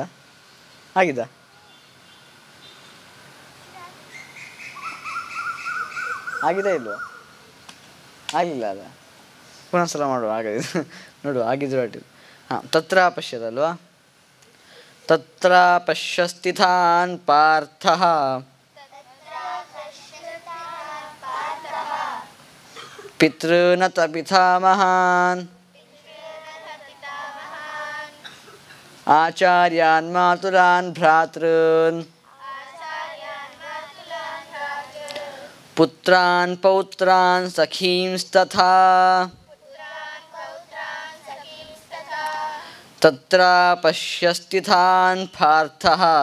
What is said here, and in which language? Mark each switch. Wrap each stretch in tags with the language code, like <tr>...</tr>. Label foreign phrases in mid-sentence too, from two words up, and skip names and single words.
<kn>ಆಗಿದಾ? ಆಗಿದೆ ಇಲ್ವಾ? ಆಗಲಿಲ್ಲ ಅಲ್ಲ? ಪುನಃ ಸಲ ಮಾಡುವ ಆಗಿದ್ದು ನೋಡುವ ಆಗಿದ್ರು ಅಡ್ಡಿಲ್ಲ. ಹಾಂ, ತತ್ರ ಪಶ್ಯದಲ್ವಾ?</kn> <sa>ತತ್ರ ಪಶ್ಯ ಸ್ಥಿತಾನ್ ಪಾರ್ಥಃ ಪಿತॄನತ ಪಿತಾಮಹಾನ್ ಆಚಾರ್ಯಾನ್ ಮಾತುಲಾನ್ ಭ್ರಾತॄನ್ ಪುತ್ರಾನ್ ಪೌತ್ರಾನ್ ಸಖೀಂಸ್ತಥಾ ತತ್ರ ಪಶ್ಯ ಸ್ಥಿತಾನ್ ಪಾರ್ಥಃ</sa>